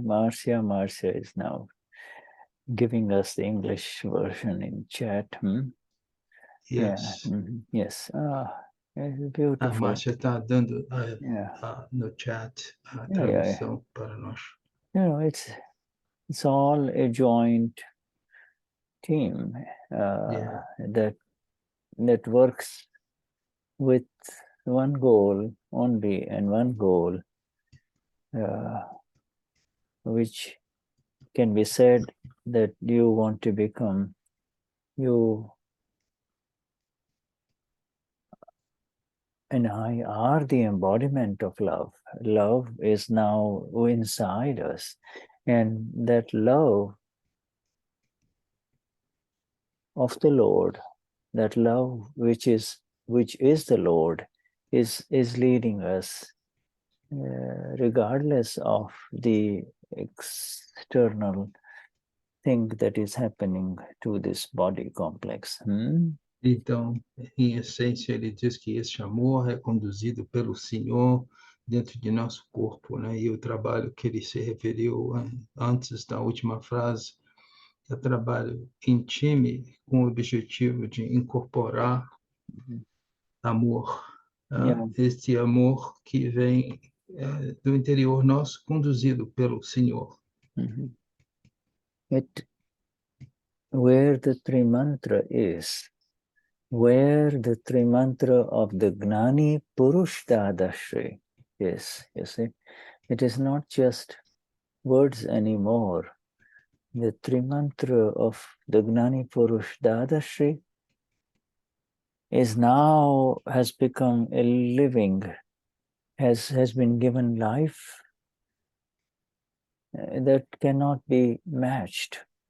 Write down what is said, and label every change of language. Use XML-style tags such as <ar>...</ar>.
<en>Marcia is now giving us the English version in chat. Yes. Yeah. Yes. Beautiful.</en> <pt>A Marcia está dando no chat a tradução para nós.</pt> <en>You know, it's all a joint team that works with one goal only, and one goal which can be said that you want to become, you and I are the embodiment of love. Love is now inside us, and that love of the Lord, that love which is the Lord, is leading us, regardless of the external thing that is happening to this body complex.</en> <pt>Então, em essência, ele diz que esse amor é conduzido pelo Senhor dentro de nosso corpo, né? E o trabalho que ele se referiu antes da última frase é trabalho em time com o objetivo de incorporar amor,</pt> <en>Yeah.</en> <pt>este amor que vem do interior nosso, conduzido pelo Senhor.</pt> <en>Where the Trimantra is, where the Trimantra of the Gnani Purush Dadashri is, you see, it is not just words anymore. The Trimantra of the Gnani Purush Dadashri is now, has become a living, has been given life that cannot be matched.</en>